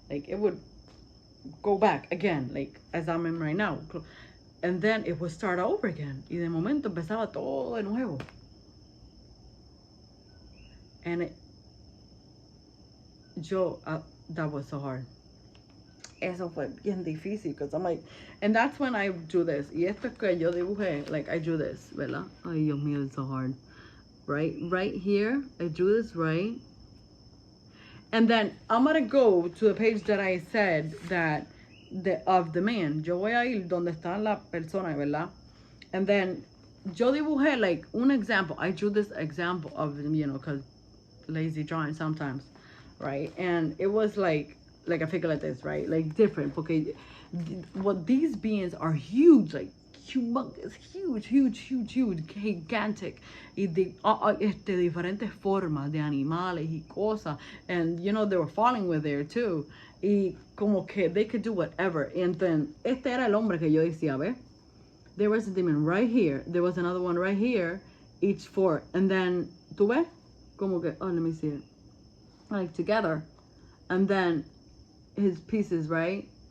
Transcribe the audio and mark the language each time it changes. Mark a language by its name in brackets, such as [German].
[English] Like, it would go back again, like as I'm in right now. And then it would start over again. [Spanish] Y de momento empezaba todo de nuevo. [English] And that was so hard. [Spanish] Eso fue bien difícil, [English] because I'm like, and that's when I do this. [Spanish] Y esto es que yo dibujé, [English] like I do this, [Spanish] ¿verdad? Ay, Dios mío, [English] it's so hard. Right here, I do this right. And then I'm gonna go to the page that I said that of the man. [Spanish] Yo voy a ir donde está la persona, ¿verdad? [English] And then [Spanish] yo dibujé [English] like un example. I drew this example of, you know, because lazy drawing sometimes, right? And it was like a figure like this, right? Like different, porque what these beings are huge, like humongous, huge, gigantic, [Spanish] y de diferentes formas de animales y cosas, [English] and you know they were falling with there too, [Spanish] y como que [English] they could do whatever. And then [Spanish] este era el hombre que yo decía, ¿ves? [English] There was a demon right here, there was another one right here, each 4, and then [Spanish] tú ves como que, [English] oh, let me see it, like together, and then his pieces, right?